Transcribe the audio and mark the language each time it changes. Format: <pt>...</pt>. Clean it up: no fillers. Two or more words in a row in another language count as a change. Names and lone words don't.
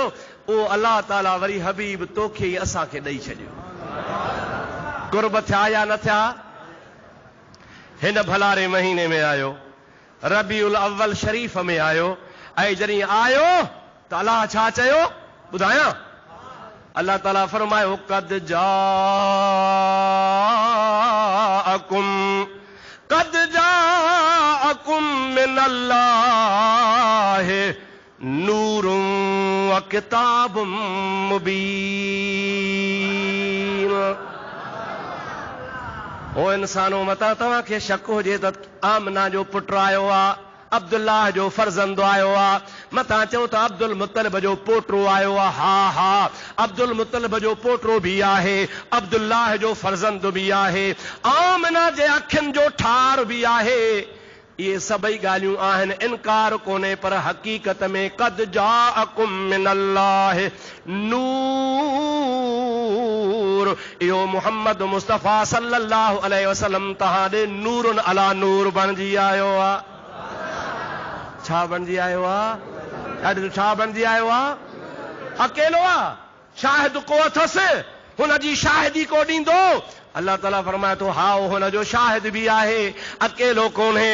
<sd>ओ अल्लाह ताला वरी हबीब तोखे असांखे ॾेई छॾियो। कुर्ब थिया या न थिया? हिन भलारे महीने में आयो, रबीउल अव्वल शरीफ़ में आयो, ऐं जॾहिं आयो त अल्लाह छा चयो ॿुधायां? अल्लाह ताला फरमायो</sd> <ar>قد جاءكم من الله نور وكتاب مبين.</ar> <sd>ओ इंसानो मता तव्हांखे शक हुजे त आमना जो पुटु आयो आहे, अब्दुल्लाह जो फर्ज़ंद आयो आहे, मता चओ त अब्दुल मुत्तलिब जो पोटो आयो आहे। हा अब्दुल मुत्तलिब जो पोटो बि आहे, अब्दुल्लाह जो फर्ज़ंद बि आहे, आमना जे अखियुनि जो ठार बि आहे। ये सभई ॻाल्हियूं आहिनि, इनकार कोन्हे, पर हक़ीक़त में</sd> <ar>قد جاءكم من الله نور,</ar> <sd>इहो मुहम्मद मुस्तफ़ा</sd> <ar>صلى الله عليه وسلم</ar> <sd>तव्हां ॾे</sd> <ar>نور على نور</ar> <sd>बणिजी आयो आहे। छा बणिजी आयो आहे? ॾाढो छा बणिजी आयो आहे? अकेलो आहे, शाहिद को अथसि, हुन जी शाहिदी को ॾींदो? अल्लाह ताला फरमाए थो हा हुन जो शाहिद बि आहे, अकेलो कोन्हे।</sd>